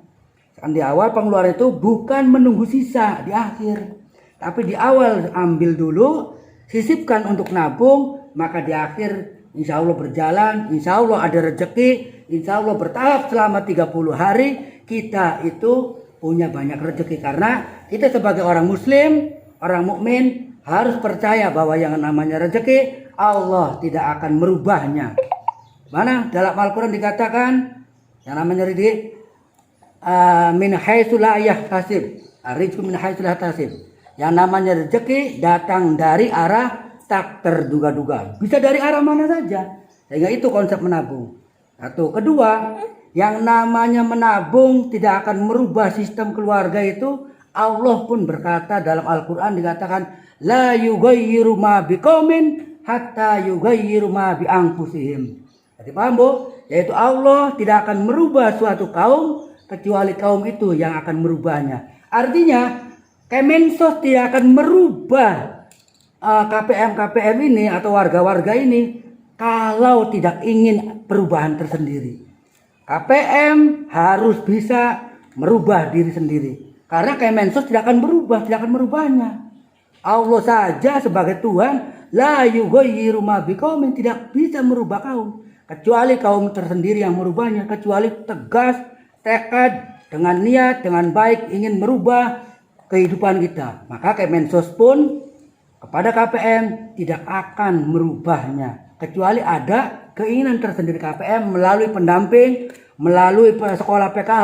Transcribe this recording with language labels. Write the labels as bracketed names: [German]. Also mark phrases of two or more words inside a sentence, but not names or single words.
[Indonesian] Kan di awal pengeluaran itu bukan menunggu sisa di akhir, tapi di awal ambil dulu, sisipkan untuk nabung, maka di akhir [Arabic] إن شاء الله [Indonesian] berjalan, [Arabic] إن شاء الله [Indonesian] ada rezeki, [Arabic] إن شاء الله [Indonesian] bertahap selama 30 hari kita itu punya banyak rezeki. Karena kita sebagai orang muslim, orang mukmin harus percaya bahwa yang namanya rezeki Allah tidak akan merubahnya. Mana dalam Al-Quran dikatakan yang namanya rezeki [Arabic] من حيث لا يحتسب, رزق من حيث لا يحتسب. [Indonesian] Yang namanya rezeki datang dari arah tak terduga-duga. Bisa dari arah mana saja. Sehingga itu konsep menabung. Satu. Kedua, yang namanya menabung tidak akan merubah sistem keluarga itu. Allah pun berkata dalam Al-Quran dikatakan [Arabic] لا يغير ما بقوم حتى يغيروا ما بأنفسهم. [Indonesian] Jadi paham, Bu? Yaitu Allah tidak akan merubah suatu kaum kecuali kaum itu yang akan merubahnya. Artinya Kemensos tidak akan merubah KPM ini atau warga-warga ini kalau tidak ingin perubahan tersendiri. KPM harus bisa merubah diri sendiri. Karena Kemensos tidak akan berubah, tidak akan merubahnya. Allah saja sebagai Tuhan [Arabic] لا يغير ما بقوم [Indonesian] tidak bisa merubah kaum kecuali kaum tersendiri yang merubahnya, kecuali tegas tekad dengan niat dengan baik ingin merubah kehidupan kita. Maka Kemensos pun kepada KPM tidak akan merubahnya kecuali ada keinginan tersendiri KPM melalui pendamping, melalui sekolah PKH.